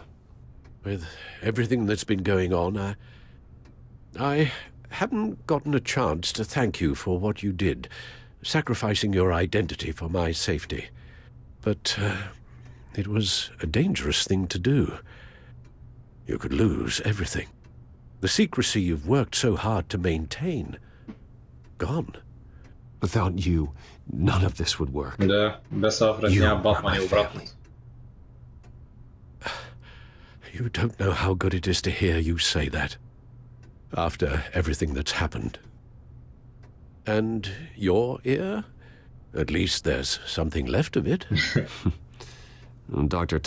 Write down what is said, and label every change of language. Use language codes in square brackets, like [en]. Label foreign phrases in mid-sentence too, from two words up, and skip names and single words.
[en] With everything that's been going on, I haven't gotten a chance to thank you for what you did, sacrificing your identity for my safety. But it was a dangerous thing to do. You could lose everything. The secrecy you've worked so hard to maintain. Gone. Without you, none of this would work. [bg] Да, без Алфред няма Батман и обратно. [en] You don't know how good it is to hear you say that. After everything that's happened. And your ear? At least there's something left of it. Dr.